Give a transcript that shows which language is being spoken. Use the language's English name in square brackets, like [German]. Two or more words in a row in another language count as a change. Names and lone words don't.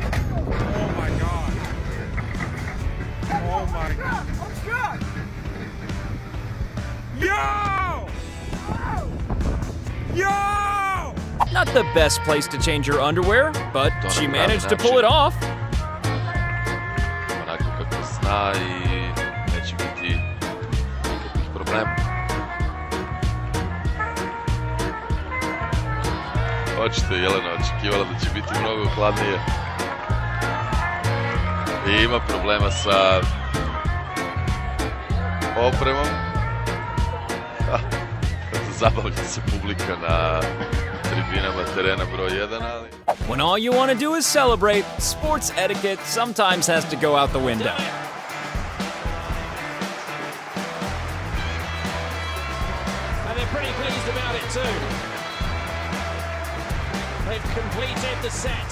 [English] Oh my god. Oh my god. Yo! Yo! Not the best place to change your underwear, but she managed to pull it off. [Serbian] Zna i neće biti nikakvih problema. očito Jelena očekivala da će biti mnogo hladnije. I ima problema sa opremom. Zabavlja se publika na tribinama terena broj 1, ali... [English] When all you want to do is celebrate, sports etiquette sometimes has to go out the window. And they're pretty pleased about it too. They've completed the set.